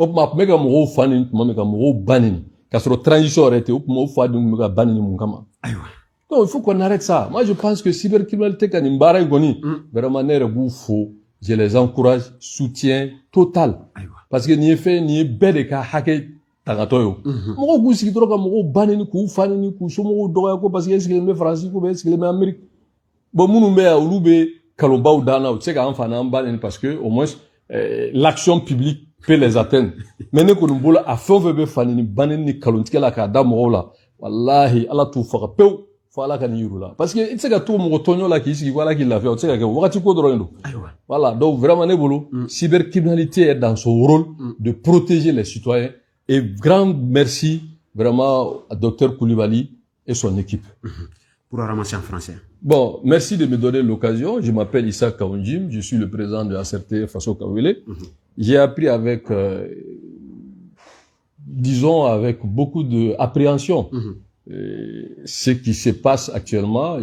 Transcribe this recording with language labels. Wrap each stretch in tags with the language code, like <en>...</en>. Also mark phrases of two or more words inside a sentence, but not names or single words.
<bm>tuma a tun bɛ ka mɔgɔw fa nin tuma min ka mɔgɔw banni k'a sɔrɔ transition yɛrɛ tɛ o tuma o fa dun tun bɛ ka banni mun kama</bm> <fr>donc il faut qu'on arrête ça moi je pense que cybercriminalité</fr> <bm>ka nin baara in kɔni vraiment ne yɛrɛ b'u fo</bm> <fr>je les encourage soutien total parce que</fr> <bm>nin ye fɛn nin ye bɛɛ de ka hakɛ tagatɔ ye o mɔgɔw k'u sigi dɔrɔn ka mɔgɔw banni k'u fa nin k'u somɔgɔw dɔgɔya ko</bm> <fr>parce que</fr> <bm>e sigilen bɛ faransi ko bɛ e sigilen bɛ amérique bon minnu bɛ yan olu bɛ kalonbaw d'an na u tɛ se k'an fa n'an ba nin</bm> <fr>parce que au moins l'action publique peut les atteindre</fr> <bm>mais ne kɔni bolo a fɛn o fɛn bɛ fa ni banni ni kalontigɛ la k'a da mɔgɔw la walahi ala t'u faga pewu fo ala ka nin yir'u la</bm> <fr>parce que</fr> <bm>i tɛ se ka to mɔgɔ tɔɲɔ la k'i sigi ko ala k'i lafiya o tɛ se ka kɛ wagati ko dɔrɔn de don</bm> <fr>voilà donc vraiment</fr> <bm>ne bolo</bm> <fr>cybercriminalité est dans son rôle de protéger les citoyens et grand merci vraiment à Dr Koulibaly et son équipe. Pour ramasser en français. Bon, merci de me donner l'occasion. Je m'appelle Issa Kaounjim, je suis le président de ACRT Faso Kawele. J'ai appris avec, disons, avec beaucoup d'appréhension ce qui se passe actuellement.</fr>